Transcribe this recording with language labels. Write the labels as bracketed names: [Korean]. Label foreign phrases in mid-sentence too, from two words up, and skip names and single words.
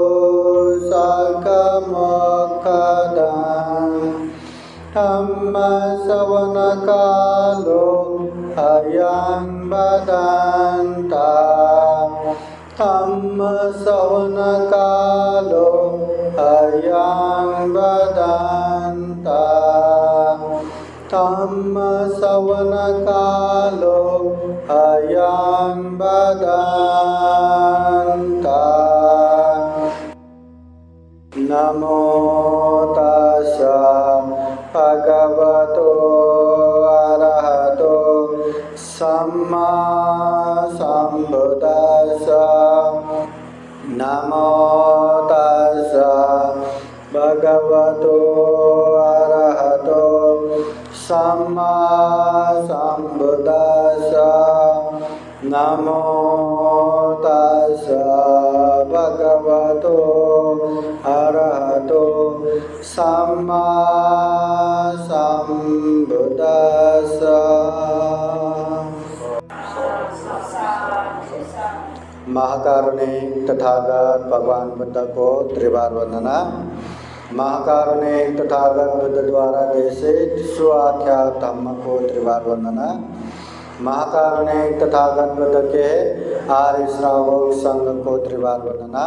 [Pali] सकमोक्षदम् धम्मश्रवणकालो अयं वदन्ता धम्मश्रवणकालो अयं वदन्ता धम्मश्रवणकालो अयं वदन्ता। नमो तस्सा भगवतो अरहतो सम्मा सम्बुद्धास्सा। नमो तस्सा भगवतो अरहतो सम्मा सम्बुद्धास्सा। नमो तस्सा भगवतो अरहतो सम्मा सम्बुद्धास्सा। [Hindi] महाकारुणिक तथागत भगवान बुद्ध को त्रिवार वंदना। महाकारुणिक तथागत बुद्ध द्वारा देशित स्वाख्यात धम्म को त्रिवार वंदना। महाकारुणिक तथागत बुद्ध के आर्य श्रावक संघ को त्रिवार वंदना।